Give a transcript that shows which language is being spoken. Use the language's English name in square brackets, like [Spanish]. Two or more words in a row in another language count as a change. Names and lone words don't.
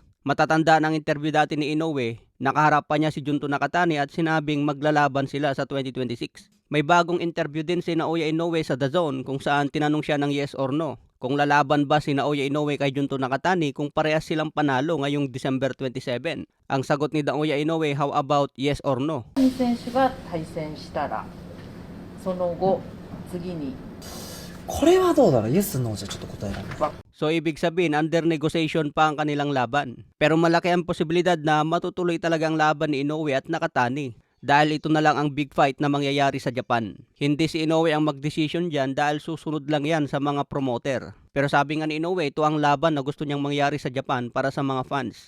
[Filipino] Matatanda ng interview dati ni Inoue, nakaharap pa niya si Junto Nakatani at sinabing maglalaban sila sa 2026. May bagong interview din si Naoya Inoue sa The Zone kung saan tinanong siya ng [English] yes or no. [Filipino] Kung lalaban ba si Naoya Inoue kay Junto Nakatani kung parehas silang panalo ngayong December 27. Ang sagot ni Naoya Inoue, [English] how about yes or no? [Japanese] 選手が対戦したらその後次にこれはどうだろう、 [English] yes no [Japanese] じゃちょっと答えられない。 [Filipino] So ibig sabihin, [English] under negotiation [Filipino] pa ang kanilang laban. Pero malaki ang posibilidad na matutuloy talagang laban ni Inoue at Nakatani. Dahil ito na lang ang [English] big fight [Filipino] na mangyayari sa Japan. Hindi si Inoue ang mag-decision dyan dahil susunod lang yan sa mga promoter. Pero sabi nga ni Inoue, ito ang laban na gusto niyang mangyari sa Japan para sa mga fans.